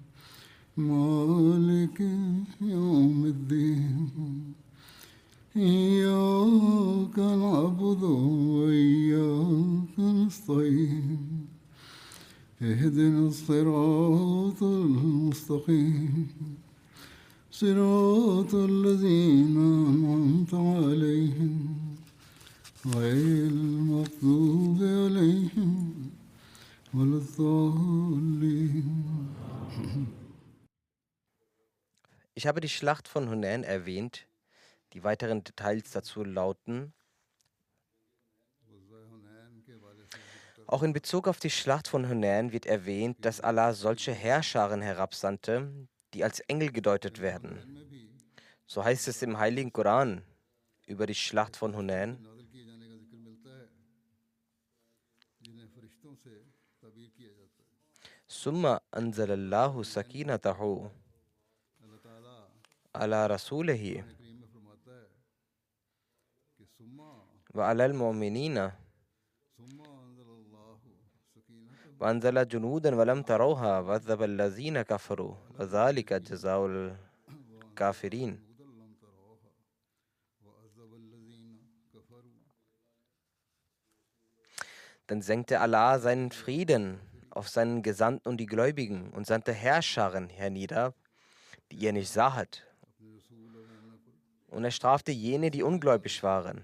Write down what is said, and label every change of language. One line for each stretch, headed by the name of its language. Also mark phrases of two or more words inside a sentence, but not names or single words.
Arabic: مالك يوم الدين إياك نعبد وإياك نستعين اهدنا الصراط المستقيم صراط الذين أنعمت عليهم غير المغضوب عليهم ولا الضالين.
German: Ich habe die Schlacht von Hunain erwähnt. Die weiteren Details dazu lauten: Auch in Bezug auf die Schlacht von Hunain wird erwähnt, dass Allah solche Heerscharen herabsandte, die als Engel gedeutet werden. So heißt es im Heiligen Koran über die Schlacht von Hunain:
Arabic: ثم أنزل الله سكينته على رسوله وعلى المؤمنين وأنزل جنودا لم تروها وعذب الذين كفروا وذلك جزاء الكافرين.
German: Dann senkte Allah seinen Frieden auf seinen Gesandten und die Gläubigen und sandte Heerscharen hernieder, die ihr nicht sahet. Und er strafte jene, die ungläubig waren.